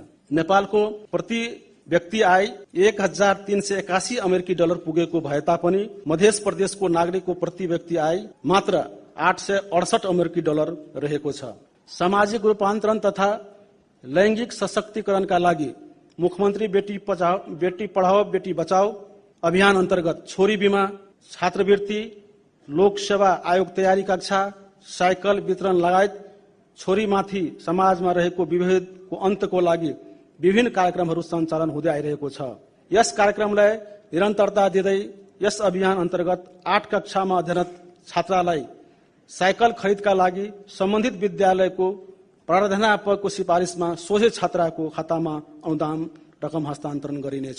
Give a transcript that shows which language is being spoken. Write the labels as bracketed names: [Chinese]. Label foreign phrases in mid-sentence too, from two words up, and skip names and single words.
[Nepali] नेपालको प्रति व्यक्ति आय 1381 अमेरिकी डलर पुगेको भए तापनि मध्य प्रदेशको नागरिकको प्रति व्यक्ति आय मात्र 868 अमेरिकी डलर रहेको छ। सामाजिक रूपान्तरण तथा लैंगिक सशक्तिकरणका लागि मुख्यमन्त्री बेटी पढाओ बेटी बचाओ अभियान अन्तर्गत छोरी बीमा, छात्रवृत्ति, लोक सेवा आयोग तयारी कक्षा, साइकल वितरण लगायत छोरीमाथि समाजमा रहेको विभेदको अन्तको लागि विभिन्न कार्यक्रमहरू सञ्चालन हुँदै आइरहेको छ। यस कार्यक्रमलाई निरन्तरता दिँदै यस अभियान अन्तर्गत 8 कक्षामा अध्ययनरत छात्रालाई साइकल खरिदका लागि सम्बन्धित विद्यालयको प्राध्यापकको सिफारिसमा सोझै छात्राको खातामा अनुदान रकम हस्तान्तरण गरिनेछ।